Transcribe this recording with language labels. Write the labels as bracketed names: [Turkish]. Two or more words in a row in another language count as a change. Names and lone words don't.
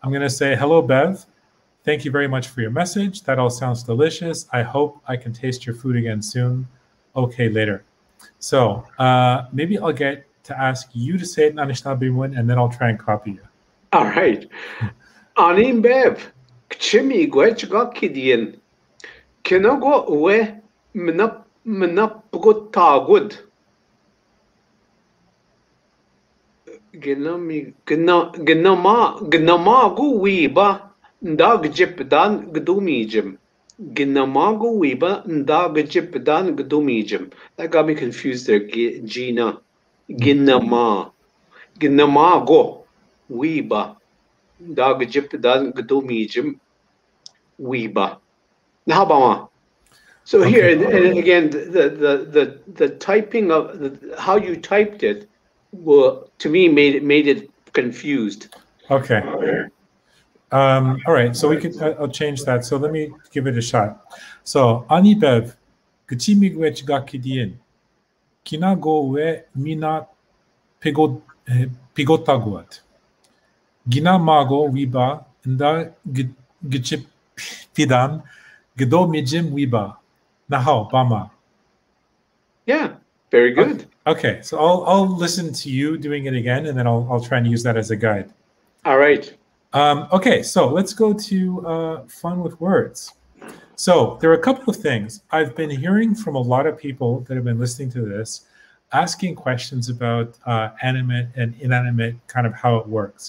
[English] I'm going to say, hello, Bev. Thank you very much for your message. That all sounds delicious. I hope I can taste your food again soon. Okay, later. So maybe I'll get to ask you to say it in Anishinaabemowin, and then I'll try and copy you. All right. [Ojibwa] Anim Bev. Kchimi gwechgakidien. Kinago we mnapgotagud. Gnamagu wiba ndag jipdan gdumijim. Gnamagu wiba ndag jipdan gdumijim. [English] That got me confused there, Gina. [Ojibwa] Gnamago wiba ndag jipdan gdumijim wiba. Nahabama. [English] So here, and again, the typing of how you typed it, to me made it confused. Okay. All right. So we could. I'll change that. So let me give it a shot. [Ojibwa] So Ani Bev, kchimigwech gakidien, kinago we mina pigotaguat, gina mago wiba nda gchip pidan gdo mijim wiba. Nahao bama. [English] Yeah, very good. Okay, so I'll listen to you doing it again, and then I'll try and use that as a guide. All right. Okay, so let's go to fun with words. So there are a couple of things. I've been hearing from a lot of people that have been listening to this, asking questions about animate and inanimate, kind of how it works.